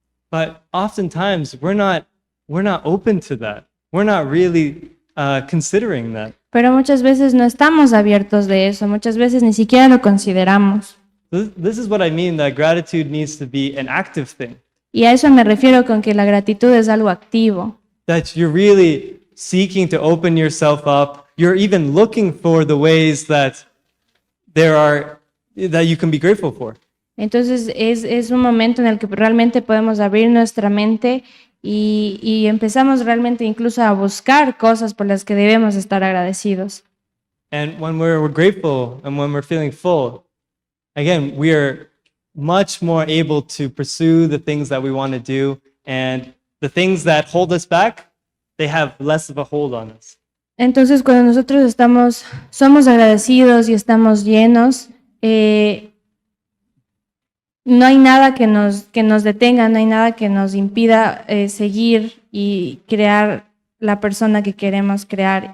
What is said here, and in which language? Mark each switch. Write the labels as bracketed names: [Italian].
[English] But oftentimes we're not open to that. We're not really considering that. [Spanish] Pero muchas veces no estamos abiertos de eso, muchas veces ni siquiera lo consideramos. [English] This is what I mean, that gratitude needs to be an active thing. [Spanish] Y a eso me refiero con que la gratitud es algo activo. [English] That you're really seeking to open yourself up. You're even looking for the ways that that you can be grateful for. [Spanish] Entonces es un momento en el que realmente podemos abrir nuestra mente y empezamos realmente incluso a buscar cosas por las que debemos estar agradecidos. [English] And when we're grateful and when we're feeling full, again, we are much more able to pursue the things that we want to do, and the things that hold us back, they have less of a hold on us. [Spanish] Entonces cuando nosotros somos agradecidos y estamos llenos, no hay nada que nos detenga, no hay nada que nos impida seguir y crear la persona que queremos crear.